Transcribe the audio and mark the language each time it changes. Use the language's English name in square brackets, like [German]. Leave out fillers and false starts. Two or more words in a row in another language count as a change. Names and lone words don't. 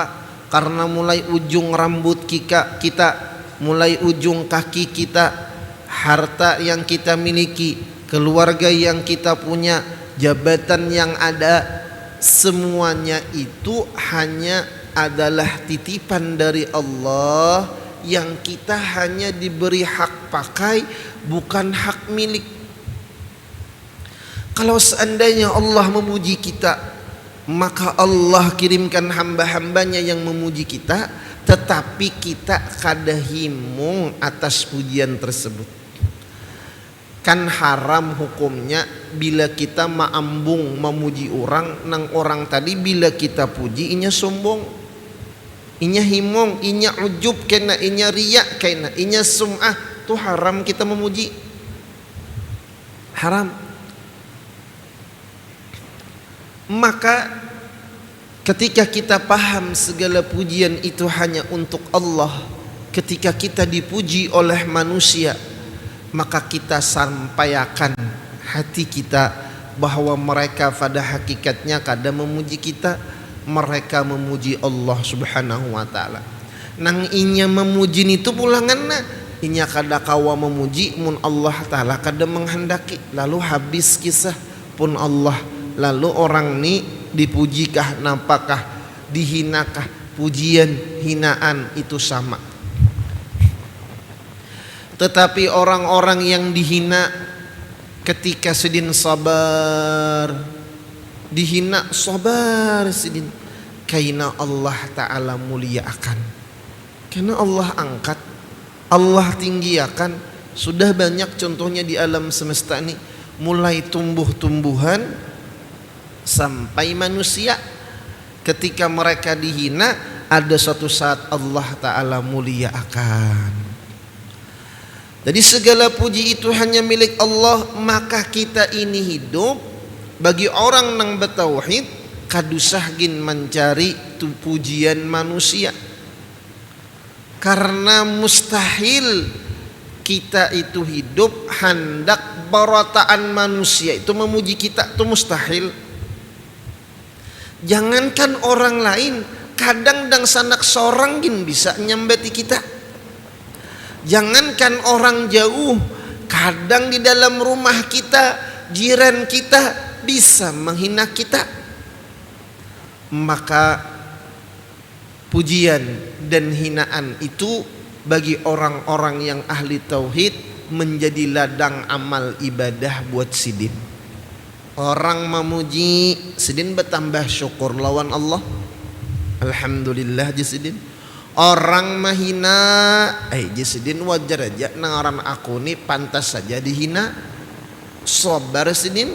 [Indonesian] Karena mulai ujung rambut kita, mulai ujung kaki kita, harta yang kita miliki, keluarga yang kita punya, jabatan yang ada, semuanya itu hanya adalah titipan dari Allah yang kita hanya diberi hak pakai, bukan hak milik. [Banjar] Kalau seandainya Allah memuji kita, maka Allah kirimkan hamba-hambanya yang memuji kita, tetapi kita kada himung atas pujian tersebut. Kan haram hukumnya bila kita maambung memuji orang, nang orang tadi bila kita puji inya sombong, inya himong, inya ujub kena, inya riak kena, inya sum'ah, tu haram kita memuji. [Indonesian] Haram. Maka ketika kita paham segala pujian itu hanya untuk Allah, ketika kita dipuji oleh manusia, maka kita sampaikan hati kita bahwa mereka pada hakikatnya kada memuji kita, mereka memuji Allah [Arabic] سبحانه وتعالى. [Banjar] Nang inya memuji itu pulanganna, inya kada kawa memuji mun Allah taala kada menghendaki. Lalu habis kisah pun Allah. Lalu orang ni dipujikah, nampakah, [Indonesian] dihinakah? Pujian, hinaan itu sama. Tetapi orang-orang yang dihina ketika sedin sabar, dihina sabar sedin, karena Allah Ta'ala muliakan, karena Allah angkat, Allah tinggiakan. Sudah banyak contohnya di alam semesta ini, mulai tumbuh-tumbuhan sampai manusia. Ketika mereka dihina, ada suatu saat Allah Ta'ala muliakan. Jadi segala puji itu hanya milik Allah. [Banjar] Maka kita ini hidup bagi orang nang bertauhid, kadusah gin mencari tu pujian manusia, karena mustahil kita itu hidup hendak barataan manusia itu memuji kita, itu mustahil. Jangankan orang lain, kadang dang sanak seorang gin bisa nyambati kita. [Indonesian] Jangankan orang jauh, kadang di dalam rumah kita, jiran kita bisa menghina kita. Maka pujian dan hinaan itu bagi orang-orang yang ahli tauhid menjadi ladang amal ibadah buat sidin. [Banjar] Orang memuji sidin bertambah syukur lawan Allah, alhamdulillah jasidin. Orang menghina jasidin wajar aja, nangaran aku nih pantas saja dihina, sabar sidin.